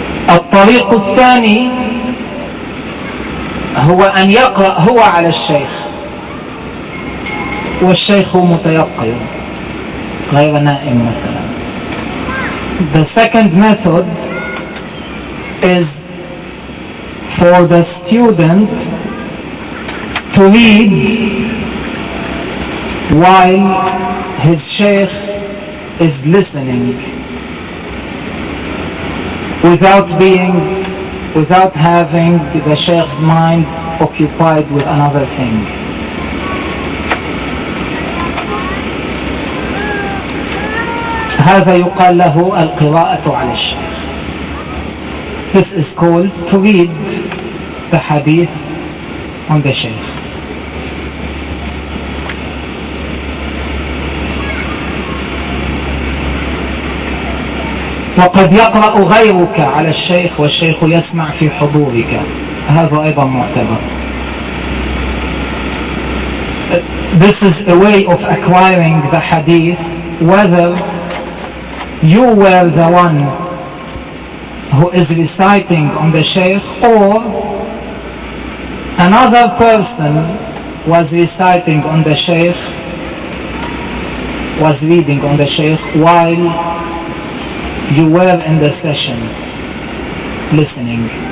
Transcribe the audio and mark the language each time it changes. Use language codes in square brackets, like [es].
[ar] الطريق الثاني هو أن يقرأ هو على الشيخ والشيخ متيقن غير نائم مثلا. [en] The second method is for the student to read while his sheikh is listening, without having the sheikh's mind occupied with another thing. [ar] هذا يقال له القراءة على الشيخ. [en] This is called to read the hadith on the sheikh. [ar] وقد يقرأ غيرك على الشيخ والشيخ يسمع في حضورك. هذا أيضا معتبر. [en] This is a way of acquiring the hadith, whether you were the one who is reciting on the sheikh or another person was reciting on the sheikh, was reading on the sheikh while you were in the session listening.